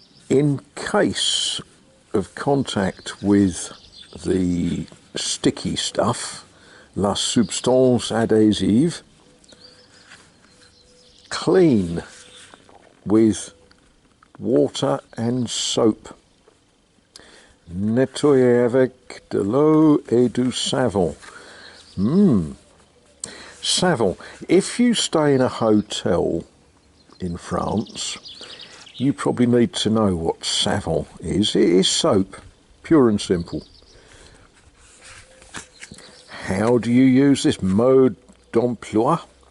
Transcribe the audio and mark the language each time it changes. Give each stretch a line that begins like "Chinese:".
English: In case of contact with the sticky stuff,
French: la substance adhésive,
English: clean with water and soap.
French: Nettoyer avec de l'eau et du savon. Savon.
English: If you stay in a hotel in France, you probably need to know what savon is. It is soap, pure and simple. How do you use this mode d'emploi?